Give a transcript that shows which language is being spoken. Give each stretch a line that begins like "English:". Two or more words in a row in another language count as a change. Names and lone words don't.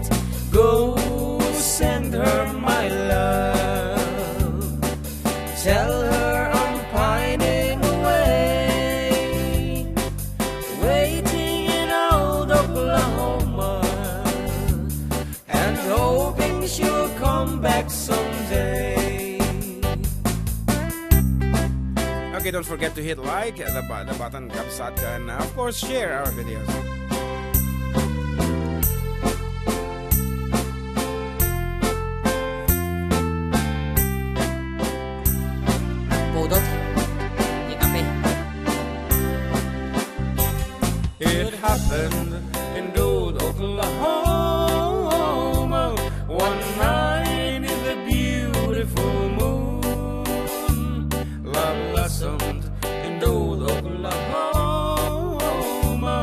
English: Go send her my love, tell her I'm pining away, waiting in old Oklahoma, and hoping she'll come back someday. Okay, don't forget to hit like the button Kabsat and of course share our videos.
Iloko: Pudot, di kape.
English: It happened in old Oklahoma one night in the beautiful moon. Love blossomed in old Oklahoma.